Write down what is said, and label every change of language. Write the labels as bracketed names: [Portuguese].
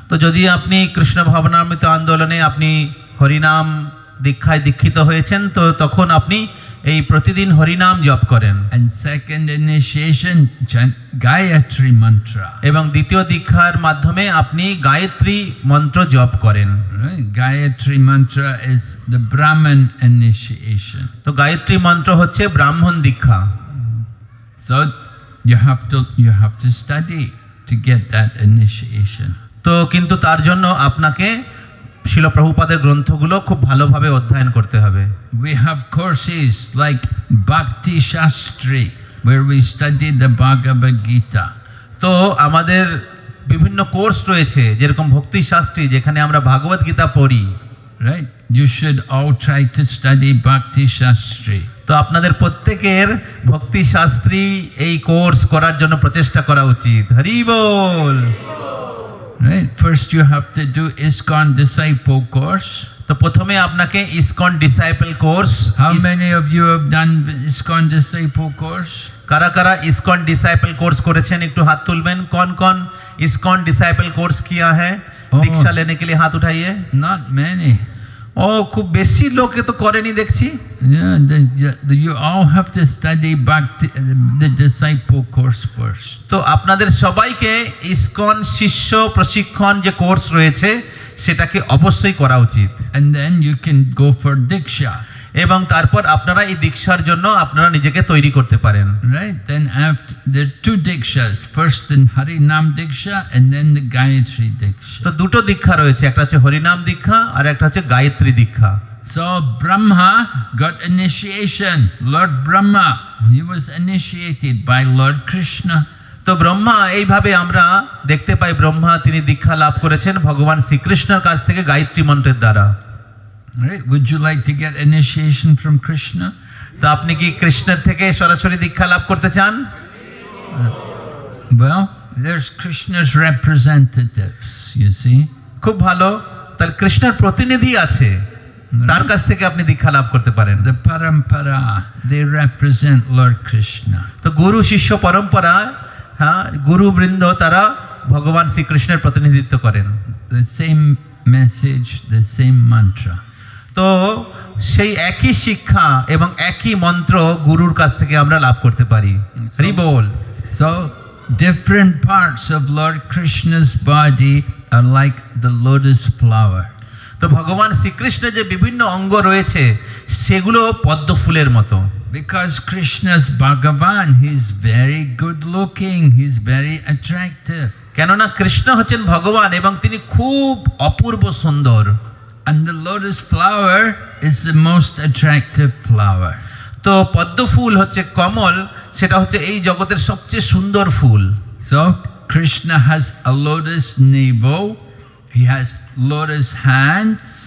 [Bangla] তো যদি আপনি কৃষ্ণ ভাবনামৃত আন্দোলনে আপনি হরিনাম দীক্ষায় দীক্ষিত হয়েছেন, তো তখন আপনি এই প্রতিদিন হরিনাম জপ করেন। [English] And second initiation, chant Gayatri Mantra. [Bangla] এবং দ্বিতীয় দীক্ষার মাধ্যমে আপনি গায়ত্রী মন্ত্র জপ করেন। [English] Right? Gayatri Mantra is the Brahman initiation. [Bangla] তো গায়ত্রী মন্ত্র হচ্ছে ব্রাহ্মণ দীক্ষা। [English] So you have to study to get that initiation. [Bangla] তো কিন্তু তার জন্য আপনাকে শিল প্রভুপাদের গ্রন্থগুলো খুব ভালোভাবে অধ্যয়ন করতে হবে। [English] We have courses like Bhakti Shastri, where we study the Bhagavad Gita. [Bangla] তো আমাদের বিভিন্ন কোর্স রয়েছে, যেরকম ভক্তি শাস্ত্রী, যেখানে আমরা ভাগবত গীতা পড়ি। [English] Right? You should all try to study Bhakti Shastri. [Bangla] তো আপনাদের প্রত্যেকের ভক্তি শাস্ত্রী এই কোর্স করার জন্য প্রচেষ্টা করা উচিত। হরি বল। [English] Right? First you have to do ISKCON disciple course. [Bangla] তো প্রথমে আপনাকে ISKCON disciple course. [English] How many of you have done ISKCON disciple course? [Bangla] কারা কারা ইসকন ডিসাইপল কোর্স করেছেন একটু হাত তুলবেন। [Hindi] कौन-कौन ইসকন ডিসাইপল কোর্স किया है? दीक्षा लेने के लिए हाथ उठाइए। [English] Not many. [Bangla] ও খুব বেশি লোকে তো করেনি দেখছি। [English] You all have to study Bhakti, the disciple course first. [Bangla] তো আপনাদের সবাইকে ইসকন শিষ্য প্রশিক্ষণ যে কোর্স রয়েছে সেটাকে অবশ্যই করা উচিত। [English] And then you can go for Diksha. [Bangla] এবং তারপর আপনারা এই দীক্ষার জন্য আপনারা নিজেকে তৈরি করতে পারেন। [English] Right? Then after there are two Dikshas. First the Harinam Diksha and then the Gayatri Diksha. [Bangla] তো দুটো দীক্ষা রয়েছে, একটা হচ্ছে হরিনাম দীক্ষা আর একটা হচ্ছে গায়ত্রী দীক্ষা। [English] So Brahma got initiation. Lord Brahma, he was initiated by Lord Krishna. [Bangla] তো ব্রহ্মা এইভাবে আমরা দেখতে পাই, ব্রহ্মা তিনি দীক্ষা লাভ করেছেন ভগবান শ্রীকৃষ্ণের কাছ থেকে গায়ত্রী মন্ত্রের দ্বারা। [English] Right? Would you like to get initiation from Krishna? [Bangla] তো আপনি কি কৃষ্ণের থেকে সরাসরি দীক্ষা লাভ করতে চান? [English] Well, there's Krishna's representatives, you see. [Bangla] খুব ভালো, তাহলে কৃষ্ণের প্রতিনিধি আছে, তার কাছ থেকে আপনি দীক্ষা লাভ করতে পারেন। [English] The Parampara, they represent Lord Krishna. [Bangla] তো গুরু শিষ্য পরম্পরা, গুরু বৃন্দ তারা ভগবান শ্রীকৃষ্ণের প্রতিনিধিত্ব করেন। [English] The same message, the same mantra. [Bangla] তো সেই একই শিক্ষা এবং একই মন্ত্র গুরুর কাছ থেকে আমরা লাভ করতে পারি। হরি বল। [English] So different parts of Lord Krishna's body are like the lotus flower. [Bangla] তো ভগবান শ্রীকৃষ্ণের যে বিভিন্ন অঙ্গ রয়েছে সেগুলো পদ্ম ফুলের মতো। [English] Because Krishna's Bhagavan, he's very good looking, he's very attractive. [Bangla] কেননা কৃষ্ণ হচ্ছেন ভগবান এবং তিনি খুব অপূর্ব সুন্দর। [English] And the lotus flower is the most attractive flower. [Bangla] তো পদ্ম ফুল হচ্ছে কমল, সেটা হচ্ছে এই জগতের সবচেয়ে সুন্দর ফুল। [English] So Krishna has a lotus navel, he has lotus hands,